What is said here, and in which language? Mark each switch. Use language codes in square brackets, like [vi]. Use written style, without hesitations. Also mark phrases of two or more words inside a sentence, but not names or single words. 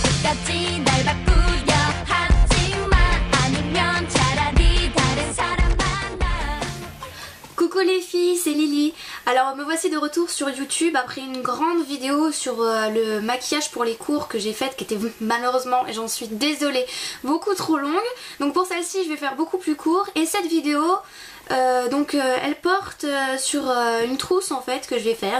[ko] 같이 날 바꾸려 하지마 아니면 차라리 다른 사람 만나. [fr] Coucou les filles, c'est Lily. Alors me voici de retour sur YouTube après une grande vidéo sur le maquillage pour les cours que j'ai faite qui était malheureusement, et j'en suis désolée, beaucoup trop longue. Donc pour celle-ci je vais faire beaucoup plus court et cette vidéo elle porte sur une trousse en fait que je vais faire.